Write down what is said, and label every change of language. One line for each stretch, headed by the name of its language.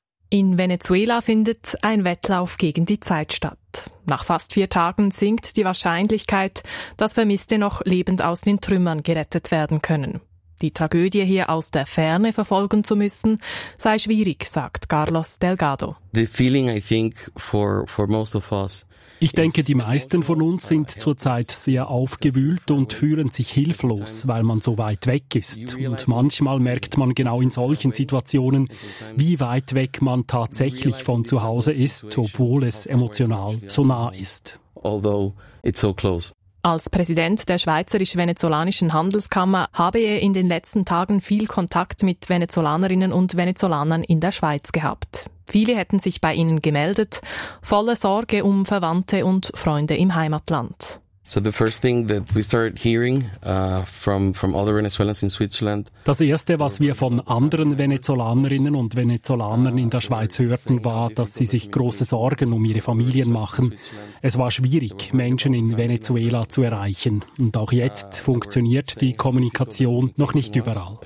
German: In Venezuela findet ein Wettlauf gegen die Zeit statt. Nach fast 4 Tagen sinkt die Wahrscheinlichkeit, dass Vermisste noch lebend aus den Trümmern gerettet werden können. Die Tragödie hier aus der Ferne verfolgen zu müssen, sei schwierig, sagt Carlos Delgado.
English: The feeling, I think, for most of us.
German: Ich denke, die meisten von uns sind zurzeit sehr aufgewühlt und fühlen sich hilflos, weil man so weit weg ist. Und manchmal merkt man genau in solchen Situationen, wie weit weg man tatsächlich von zu Hause ist, obwohl es emotional so nah ist.
English: Although it's so close.
German: Als Präsident der Schweizerisch-Venezolanischen Handelskammer habe er in den letzten Tagen viel Kontakt mit Venezolanerinnen und Venezolanern in der Schweiz gehabt. Viele hätten sich bei ihnen gemeldet, voller Sorge um Verwandte und Freunde im Heimatland.
English: So the first thing that we started hearing from other Venezuelans in Switzerland.
German: Das erste, was wir von anderen Venezolanerinnen und Venezolanern in der Schweiz hörten, war, dass sie sich große Sorgen um ihre Familien machen. Es war schwierig, Menschen in Venezuela zu erreichen, und auch jetzt funktioniert die Kommunikation noch nicht überall.